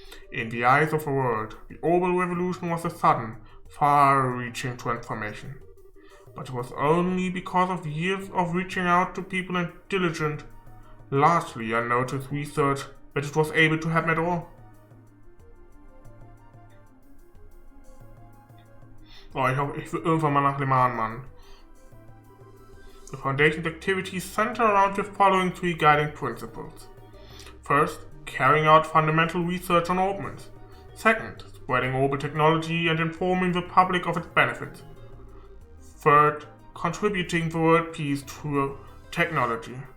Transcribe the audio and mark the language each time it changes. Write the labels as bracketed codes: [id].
[en] In the eyes of the world, the Orbal Revolution was a sudden, far-reaching transformation. But it was only because of years of reaching out to people and diligent, largely unnoticed research that it was able to happen at all. [de] Oh, ich will irgendwann mal nach Le Mans, Mann. [en] The Foundation's activities center around the following 3 guiding principles. First, carrying out fundamental research on Orbments. Second, spreading Orbal technology and informing the public of its benefits. Third, contributing to world peace through technology.